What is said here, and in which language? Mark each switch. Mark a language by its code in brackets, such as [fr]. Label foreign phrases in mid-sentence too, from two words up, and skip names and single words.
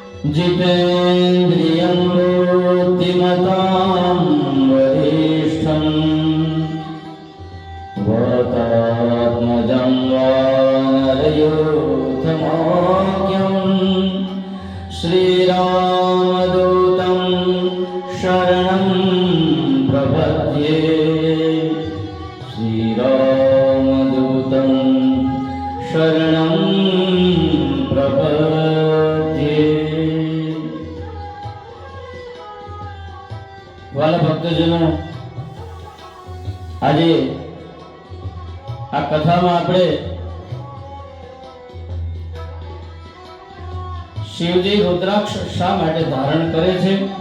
[sa] जितेन्द्रियं बुद्धिमतां वरिष्ठं वातात्मजं वानरयूथमाख्यं श्रीरामदूतं शरणं प्रपद्ये श्रीरामदूतं शरणं प्रपद्ये। [gu] વાલા ભક્તજનો, આજે આ કથામાં આપણે શિવજી રુદ્રાક્ષ શા માટે ધારણ કરે છે,